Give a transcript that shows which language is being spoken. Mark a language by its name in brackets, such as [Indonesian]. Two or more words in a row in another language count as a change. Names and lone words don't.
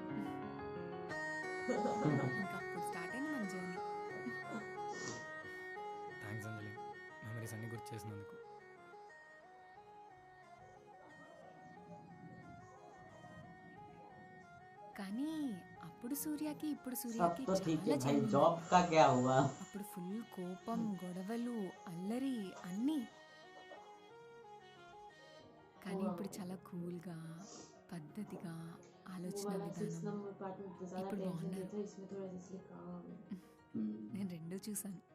[Telugu] ఇంకా అప్పుడు స్టార్ట్ అయింది మన జర్నీ. థ్యాంక్స్ అంజలి, మెమరీస్ అన్ని గుర్తు చేసినందుకు. కానీ అప్పుడు సూర్యకి ఇప్పుడు సూర్యకి [Hindi] सब तो ठीक [Telugu] చాలా [Hindi] है भाई, [Telugu] చేంజ్ ఉంది. [Hindi] जॉब का क्या हुआ? [Telugu] అప్పుడు ఫుల్ కోపం, గొడవలు, అల్లరి అన్నీ. కానీ ఇప్పుడు చాలా కూల్గా, పద్ధతిగా, ఆలోచన విధానం. ఇప్పుడు బాగున్నారు. నేను రెండూ చూసాను.